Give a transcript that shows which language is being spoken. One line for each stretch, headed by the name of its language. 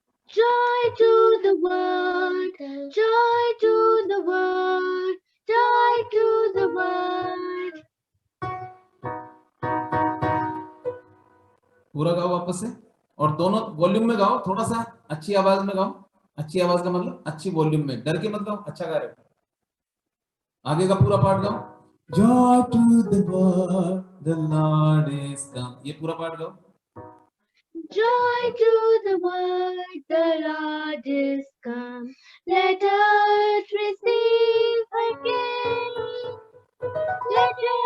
English: Joy to the world, joy to the world, joy to the world.
Hindi: पूरा गाओ वापस से, और दोनों वॉल्यूम में गाओ, थोड़ा सा अच्छी आवाज में गाओ। अच्छी आवाज का मतलब अच्छी वॉल्यूम में, डर के मत गाओ, अच्छा गा रहे हो। आगे का पूरा पार्ट गाओ।
English: joy to the world, the lord is come,
Hindi: ये पूरा पार्ट गाओ।
English: Joy to the world, the Lord is come. Let earth receive her King. Let